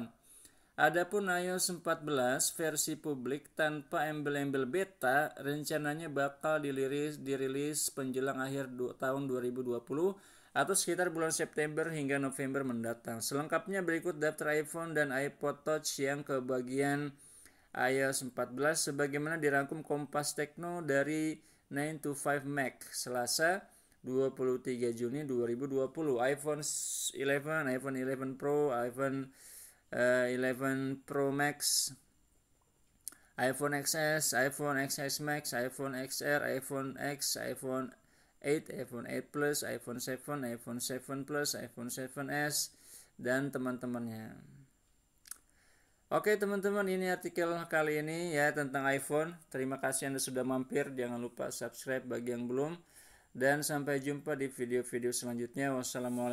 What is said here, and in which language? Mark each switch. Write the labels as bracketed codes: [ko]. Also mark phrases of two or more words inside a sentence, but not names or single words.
[id] Adapun iOS 14 versi publik tanpa embel-embel beta rencananya bakal dirilis menjelang akhir tahun 2020 atau sekitar bulan September hingga November mendatang. Selengkapnya berikut daftar iPhone dan iPod Touch yang kebagian iOS 14 sebagaimana dirangkum Kompas Tekno dari 9 to 5 Mac, Selasa 23 Juni 2020. iPhone 11, iPhone 11 Pro, iPhone 11 Pro Max, iPhone XS, iPhone XS Max, iPhone XR, iPhone X, iPhone 8, iPhone 8 Plus, iPhone 7, iPhone 7 Plus, iPhone 7s, dan teman-temannya. Oke teman-teman, ini artikel kali ini ya tentang iPhone. Terima kasih Anda sudah mampir. Jangan lupa subscribe bagi yang belum. Dan sampai jumpa di video-video selanjutnya.